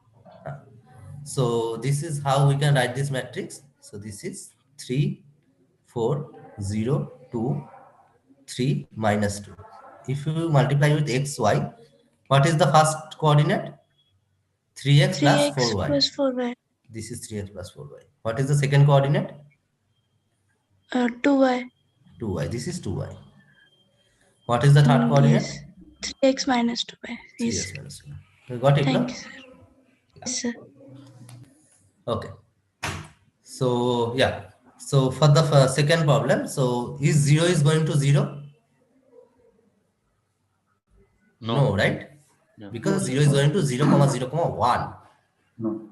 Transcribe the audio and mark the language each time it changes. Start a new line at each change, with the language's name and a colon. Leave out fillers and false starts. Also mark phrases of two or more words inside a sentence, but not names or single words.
English: So this is how we can write this matrix. So this is 3, 4, 0, 2, 3, minus 2. If you multiply with x, y, what is the first coordinate? 3x plus 3x 4y. plus 4y. This is 3x plus 4y. What is the second coordinate? 2y. 2y. This is 2y. What is the third coordinate? Yes. 3x minus 2y. 3x minus 2y. You got it, no? Thank you, sir. Yes, sir. Okay. So yeah. So for the second problem, so is 0 is going to 0? No, right? Because 0 is going to 0, 0, 1.